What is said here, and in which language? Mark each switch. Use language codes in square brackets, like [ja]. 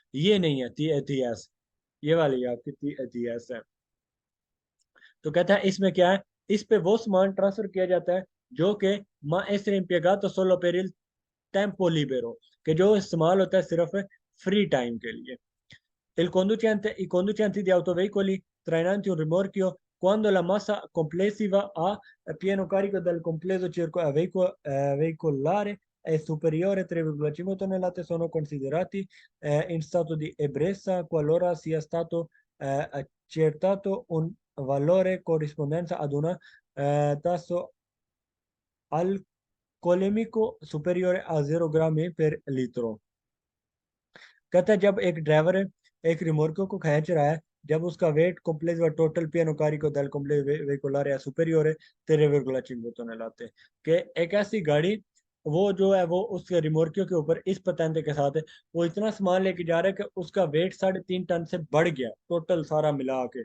[hi] ये नहीं है टी ए टी एस, ये वाली आपकी टी ए टी एस है। तो कहता है इसमें क्या है, इस पे वो सामान ट्रांसफर किया जाता है जो कि [it] मा essere impiegato solo per il tempo libero, [hi] कि जो इस्तेमाल होता है सिर्फ फ्री टाइम के लिए। [it] I conducenti di autoveicoli trainanti un rimorchio quando la massa complessiva a pieno carico del complesso veicolare è superiore a 3,5 tonnellate sono considerati in stato di ebbrezza qualora sia stato accertato un valore corrispondente ad una tasso alcolemico superiore a 0 grammi per litro। [hi] कहता है जब एक driver है एक रिमोर्को को खींच रहा है, जब उसका वेट कॉम्प्लेक्स व total [it] पियानो carico del complesso veicolare è superiore 3,5 tonnellate, [hi] कि एक ऐसी गाड़ी वो जो है वो उस रिमोर्कियो के ऊपर इस पतंग के साथ है, वो इतना सामान लेके जा रहा है कि उसका वेट 3.5 टन से बढ़ गया टोटल सारा मिला के।